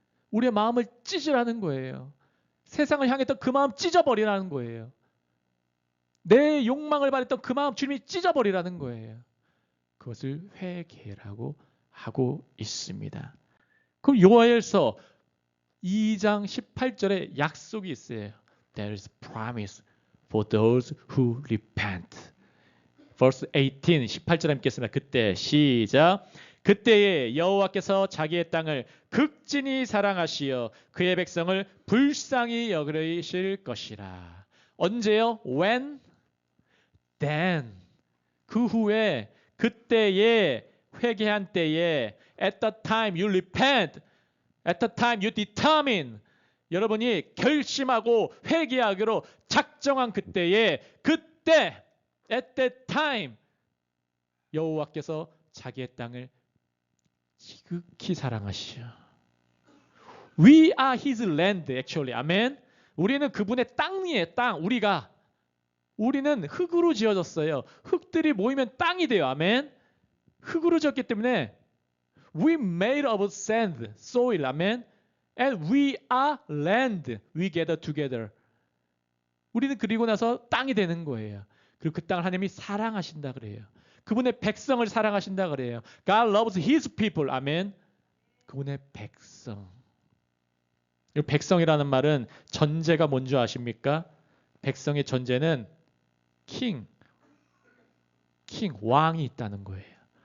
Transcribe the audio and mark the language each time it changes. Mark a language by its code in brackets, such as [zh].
[ko] 우리의 마음을 찢으라는 거예요. 세상을 향했던 그 마음 찢어버리라는 거예요. 내 욕망을 바랬던 그 마음 주님이 찢어버리라는 거예요. 그것을 회개라고 하고 있습니다. 그럼 요엘서 2장 18절에 약속이 있어요. [en] There is promise for those who repent. Verse 18, [ko] 18절 함께 읽겠습니다. 그때 시작. 그때에 여호와께서 자기의 땅을 극진히 사랑하시어 그의 백성을 불쌍히 여기실 것이라. 언제요? [en] When? Then. [ko] 그 후에 그때에 회개한 때에 [en] at the time you repent, at the time you determine. [ko] 여러분이 결심하고 회개하기로 작정한 그때에 그때 [en] at that time [ko] 여호와께서 자기의 땅을 지극히 사랑하시오. [en] We are his land actually. [ko] 아멘. 우리는 그분의 땅이에요. 땅. 우리는 흙으로 지어졌어요. 흙들이 모이면 땅이 돼요. 아멘. 흙으로 지었기 때문에 [en] we made of sand, soil. 아멘. And we are land. We gather together. [ko] 우리는 그리고 나서 땅이 되는 거예요. 그리고 그 땅을 하나님이 사랑하신다 그래요. 그분의 백성을 사랑하신다 그래요. [en] God loves his people. 아멘. [ko] 그분의 백성. 이 백성이라는 말은 전제가 뭔지 아십니까? 백성의 전제는 king, 왕이 있다는 거예요.